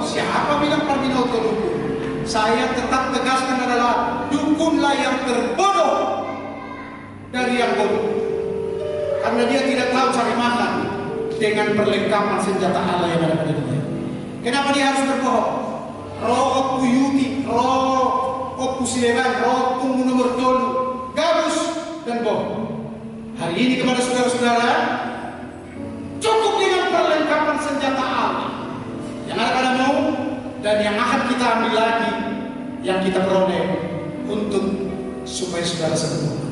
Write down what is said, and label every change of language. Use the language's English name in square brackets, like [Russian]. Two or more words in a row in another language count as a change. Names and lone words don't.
[Indonesian] Siapa bilang Parbinoto dukun? Saya tetap tegaskan adalah dukunlah yang terbodoh dari yang bodoh. Karena dia tidak tahu cari makan dengan perlengkapan senjata Allah yang ada pada dunia. Kenapa dia harus berbohong? [Batak Toba] Roh puyuti, roh pusileban, roh tunggu nomor tolu, gabus [Indonesian] dan bohong. Hari ini kepada saudara-saudara, cukup dengan perlengkapan senjata Allah yang ada padamu dan yang akan kita ambil lagi, yang kita peroleh untuk supaya saudara sempurna.